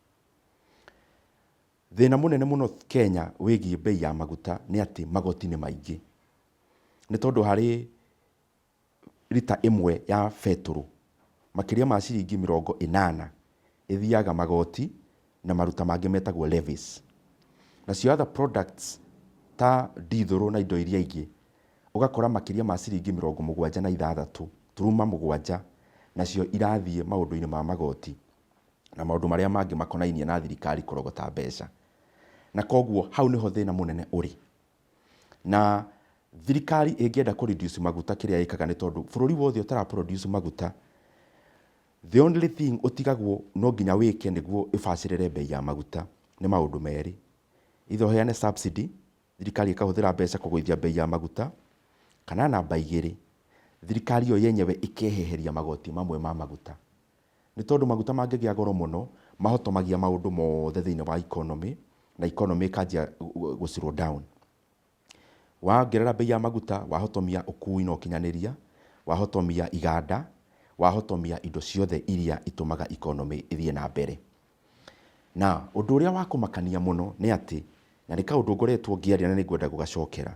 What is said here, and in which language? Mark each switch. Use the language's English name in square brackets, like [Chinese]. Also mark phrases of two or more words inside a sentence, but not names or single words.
[Kikuyu] Thina munene muno Kenya wigie bei ya maguta ni ati magoti ni maingi. Ni tondu hari lita imwe ya feturu makiria ma ciringi 80 ithiaga magoti na maruta mangi metagwo levies. Nacio [English] other products [Kikuyu] ta dithuru na indo iria ingi ugakora makiria ma ciringi 76 turuma mugwanja nacio irathie maundu-ini ma magoti na maundu maria mangi makonainie na thirikari kurogota mbeca. Na koguo hau niho thina munene uri. Na thirikari ingienda ku reduce maguta kiria ikaga ni tondu bururi wothe utara produce maguta, [English] the only thing [Kikuyu] utigagwo no nginya wike niguo ibacirire bei ya maguta ni maundu meri. Itho heane subsidy, thirikari ikahuthira mbeca kugwithia bei ya maguta, kana namba igiri thirikari yo yenyewe ikeheheria magoti mamwe ma maguta. Ni tondu maguta mangigia goro muno mahotomagia maundu mothe thiini wa economy na economy kanjia [English] go slow down. [Kikuyu] Waongerera bei ya maguta wahotomia ukui no kinyaniria, wahotomia iganda, wahotomia indo ciothe iria itumaga economy ithie na mbere. Na undu uria wa kumakania muno ni ati na ni kaundu ngoretwo ngiaria na ningwenda gugacokera.